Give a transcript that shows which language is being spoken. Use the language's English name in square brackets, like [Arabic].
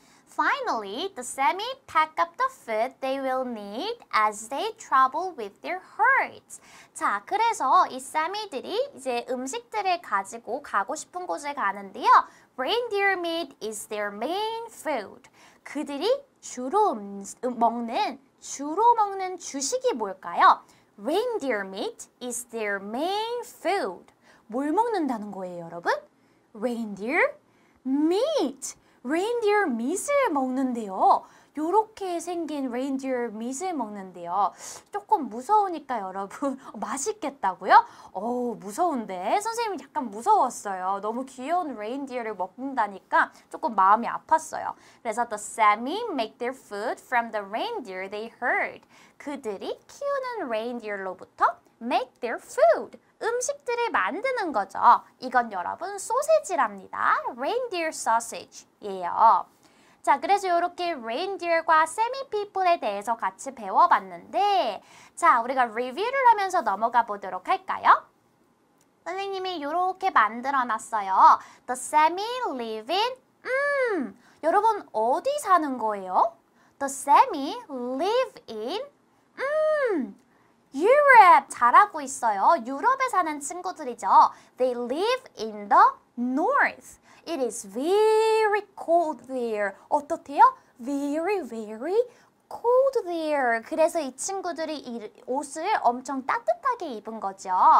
[English] Finally, the Sami pack up the food they will need as they travel with their herds. [Korean] 자, 그래서 이 사미들이 이제 음식들을 가지고 가고 싶은 곳에 가는데요. [English] Reindeer meat is their main food. [Korean] 그들이 주로 먹는 주식이 뭘까요? [English] Reindeer meat is their main food. [Korean] 뭘 먹는다는 거예요, 여러분? Reindeer meat. reindeer meat을 먹는데요. 요렇게 생긴 reindeer meat을 먹는데요. 조금 무서우니까 여러분 맛있겠다고요? 무서운데 선생님이 약간 무서웠어요. 너무 귀여운 reindeer를 먹는다니까 조금 마음이 아팠어요. [English] 그래서 the Sami make their food from the reindeer they herd. [Korean] 그들이 키우는 reindeer로부터 [English] make their food. [Korean] 음식들을 만드는 거죠. 이건 여러분 소세지랍니다. reindeer sausage예요. 자, 그래서 이렇게 reindeer과 semi people에 대해서 같이 배워봤는데 자, 우리가 리뷰를 하면서 넘어가 보도록 할까요? 선생님이 이렇게 만들어놨어요. [English] The Sami live in [Korean] 여러분 어디 사는 거예요? [English] The Sami live in Europe [Korean] 잘하고 있어요. 유럽에 사는 친구들이죠. [English] They live in the north. It is very cold there. [Korean] 어떻대요? [English] Very, very cold there. [Korean] 그래서 이 친구들이 이 옷을 엄청 따뜻하게 입은 거죠.